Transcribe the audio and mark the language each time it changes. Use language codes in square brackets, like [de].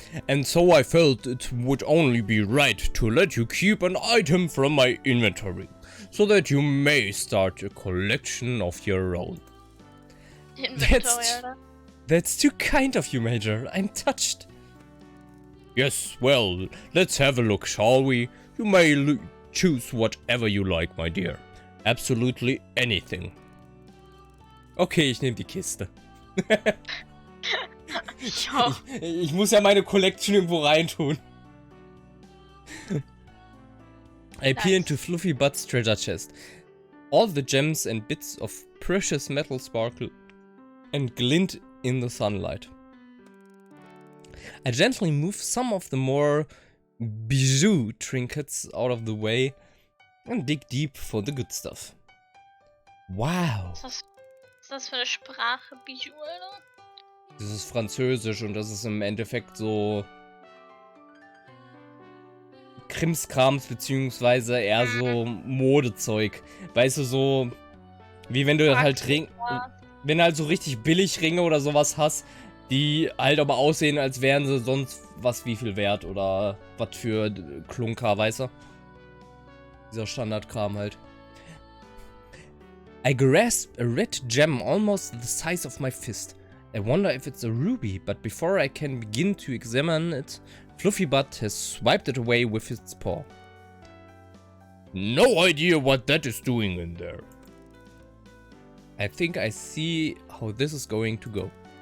[en] And so I felt it would only be right to let you keep an item from my inventory, so that you may start a collection of your own. Inventory, Alter. That's too kind of you, Major. I'm touched. Yes, well, let's have a look, shall we? You may choose whatever you like, my dear. Absolutely anything. [de] Okay, ich nehme die Kiste. Ja. Ich muss ja meine Collection irgendwo reintun. [en] I peer into Fluffybutt's treasure chest. All the gems and bits of precious metal sparkle and glint in the sunlight. I gently move some of the more bijou trinkets out of the way and dig deep for the good stuff. Wow. [de] Was ist das für eine Sprache, Bijou, Alter? Das ist Französisch und das ist im Endeffekt so Krimskrams beziehungsweise eher so Modezeug. Weißt du, so wie wenn du halt wenn du halt so richtig billig Ringe oder sowas hast, die halt aber aussehen, als wären sie sonst was wie viel wert oder was für Klunker, weißt du? Dieser Standardkram halt. [en] I grasp a red gem almost the size of my fist. I wonder if it's a ruby, but before I can begin to examine it, Fluffy Butt has swiped it away with its paw. No idea what that is doing in there. I think I see how this is going to go.